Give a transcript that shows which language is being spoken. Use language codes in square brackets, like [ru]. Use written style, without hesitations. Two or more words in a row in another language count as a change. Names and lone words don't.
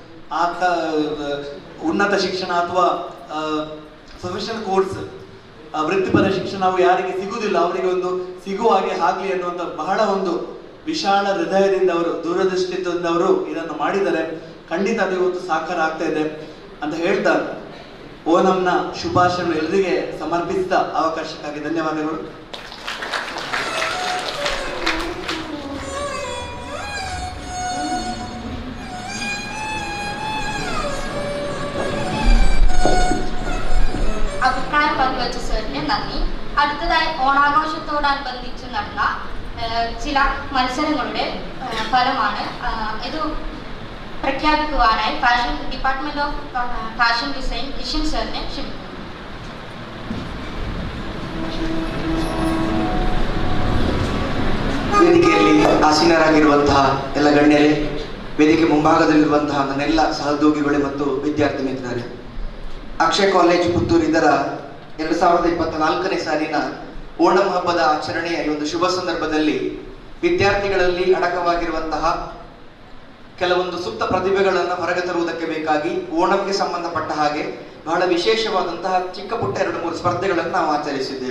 [kn] ಉನ್ನತ ಶಿಕ್ಷಣ ಅಥವಾ [en] professional course [kn] ವೃತ್ತಿಪರ ಶಿಕ್ಷಣ ನಾವು ಯಾರಿಗೆ ಸಿಗುವುದಿಲ್ಲ ಅವರಿಗೆ ಒಂದು ಸಿಗುವ ಹಾಗೆ ಆಗ್ಲಿ ಅನ್ನುವಂಥ ಬಹಳ ಒಂದು ವಿಶಾಲ ಹೃದಯದಿಂದ ಅವರು, ದೂರದೃಷ್ಟಿಯಿಂದ ಅವರು ಇದನ್ನು ಮಾಡಿದ್ದಾರೆ. ಖಂಡಿತ ಅದು ಇವತ್ತು ಸಾಕಾರ ಆಗ್ತಾ ಇದೆ ಅಂತ ಹೇಳ್ತಾ ಓಣಂನ ಶುಭಾಶಯಗಳು ಎಲ್ಲರಿಗೆ ಸಮರ್ಪಿಸಿದ ಅವಕಾಶಕ್ಕಾಗಿ ಧನ್ಯವಾದಗಳು. [ml] അഭിപ്രായം പങ്കുവച്ച സാറിന് നന്ദി. അടുത്തതായി ഓണാഘോഷത്തോടനുബന്ധിച്ച് നടന്ന ചില മത്സരങ്ങളുടെ ഫലമാണ് ഇത് പ്രഖ്യാപിക്കുവാനായി [en] fashion department of fashion design [ml] കിഷൻ സാറിനെ ക്ഷണിക്കുന്നു. [kn] ವೇದಿಕೆಯಲ್ಲಿ ಆಸೀನರಾಗಿರುವಂತಹ ಎಲ್ಲ ಗಣ್ಯರೇ, ವೇದಿಕೆ ಮುಂಭಾಗದಲ್ಲಿರುವಂತಹ ನನ್ನೆಲ್ಲ ಸಹೋದ್ಯೋಗಿಗಳೇ ಮತ್ತು ವಿದ್ಯಾರ್ಥಿ ಮಿತ್ರರೇ, ಅಕ್ಷಯ ಕಾಲೇಜ್ ಪುತ್ತೂರು ಇದರ 2024ನೇ ಸಾಲಿನ ಓಣಂ ಹಬ್ಬದ ಆಚರಣೆಯ ಈ ಒಂದು ಶುಭ ಸಂದರ್ಭದಲ್ಲಿ ವಿದ್ಯಾರ್ಥಿಗಳಲ್ಲಿ ಅಡಕವಾಗಿರುವಂತಹ ಕೆಲವೊಂದು ಸುಪ್ತ ಪ್ರತಿಭೆಗಳನ್ನು ಹೊರಗೆ ತರುವುದಕ್ಕೆ ಬೇಕಾಗಿ ಓಣಂಗೆ ಸಂಬಂಧಪಟ್ಟ ಹಾಗೆ ಬಹಳ ವಿಶೇಷವಾದಂತಹ ಚಿಕ್ಕ ಪುಟ್ಟ 2-3 ಸ್ಪರ್ಧೆಗಳನ್ನು ನಾವು ಆಚರಿಸಿದ್ದೇವೆ.